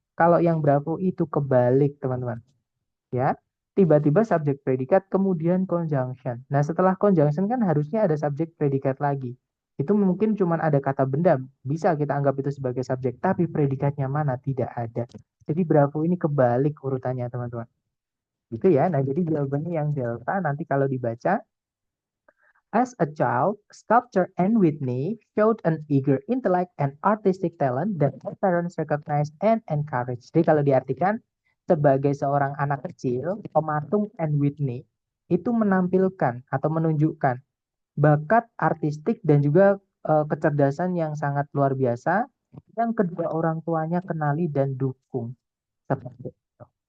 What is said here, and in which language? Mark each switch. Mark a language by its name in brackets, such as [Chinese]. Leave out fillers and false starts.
[Indonesian] Kalau yang Bravo itu kebalik teman-teman ya. Tiba-tiba subjek predikat kemudian conjunction. Nah, setelah conjunction kan harusnya ada subjek predikat lagi. Itu mungkin cuma ada kata benda, bisa kita anggap itu sebagai subjek, tapi predikatnya mana tidak ada. Jadi Bravo ini kebalik urutannya, teman-teman. Gitu ya. Nah, jadi jawabannya yang delta nanti kalau dibaca [English] as a child, sculptor Anne Whitney showed an eager intellect and artistic talent that her parents recognized and encouraged. [Indonesian] Jadi kalau diartikan, sebagai seorang anak kecil, pematung Anne Whitney itu menampilkan atau menunjukkan bakat artistik dan juga kecerdasan yang sangat luar biasa yang kedua orang tuanya kenali dan dukung. Seperti itu.